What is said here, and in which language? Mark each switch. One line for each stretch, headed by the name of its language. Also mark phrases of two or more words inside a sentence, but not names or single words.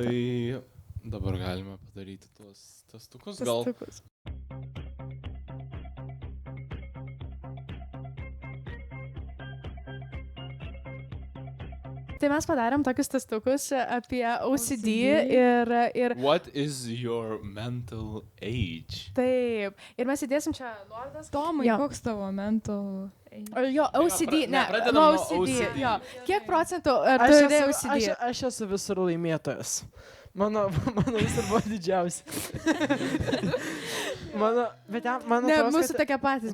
Lithuanian: Tai dabar galime padaryti tuos testukus, gal. Tai mes padarėm tokius testukus apie OCD ir...
English: What is your mental age?
Lithuanian: Taip. Ir mes įdėsim čia nuorodas. Tomai, koks tavo
English: mental age?
Lithuanian: Jo, OCD, nuo OCD. Jo. Kiek procentų tu turi OCD? Aš esu visur laimėtojas. Mano visur buvo didžiausia. Ne, mūsų tokia patys.